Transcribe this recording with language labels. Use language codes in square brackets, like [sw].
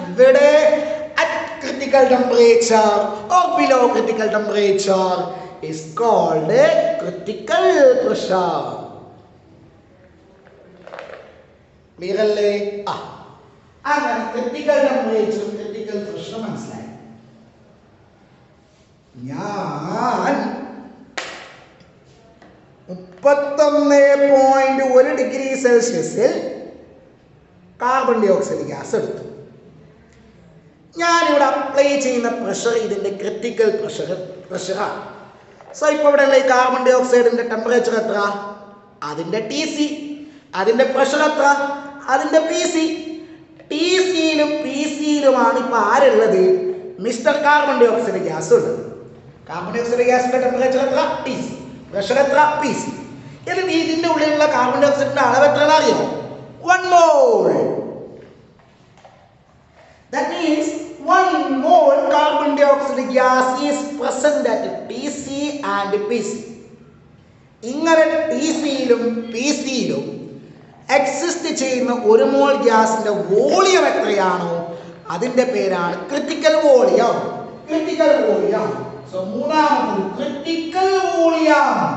[en] Whether at critical temperature or below critical temperature is called a critical pressure. [ml] Clear alle? അങ്ങനെ critical ടെമ്പറേച്ചറും critical പ്രഷറും മനസ്സിലായി. ഞാൻ 31.1 degree സെൽഷ്യസിൽ carbon dye oxide gas എടുത്തു. ഞാനിവിടെ apply ചെയ്യുന്ന pressure ഇതിൻ്റെ ക്രിട്ടിക്കൽ പ്രഷറാണ്. സോ ഇപ്പോൾ ഇവിടെ ഉള്ള ഈ കാർബൺ ഡൈ ഓക്സൈഡിൻ്റെ ടെമ്പറേച്ചർ എത്ര? അതിൻ്റെ ടി സി. അതിൻ്റെ പ്രഷർ എത്ര? അതിൻ്റെ പി സി. ടി സിയിലും പി സിയിലുമാണ് ഇപ്പോൾ ആരുള്ളത്? Mister carbon dye oxide gas ഉള്ളത്. കാർബൺ ഡൈ ഓക്സൈഡ് ഗ്യാസിൻ്റെ ടെമ്പറേച്ചർ എത്ര? T C. പ്രഷർ എത്ര? P C. എന്നിട്ട് ഇതിൻ്റെ ഉള്ളിലുള്ള കാർബൺ ഡൈ ഓക്സൈഡിൻ്റെ അളവ് എത്രയാണെന്ന് അറിയോ? [en] 1 mole. That means 1 mole carbon dioxide gas is present at TC and PC. [ml] ഇങ്ങനെ ടി സിയിലും പി സിയിലും എക്സിസ്റ്റ് ചെയ്യുന്ന 1 മോൾ ഗ്യാസിന്റെ വോളിയം എത്രയാണോ അതിന്റെ പേരാണ് critical volume. Critical volume. So മൂന്നാമത് ക്രിട്ടിക്കൽ വോളിയം.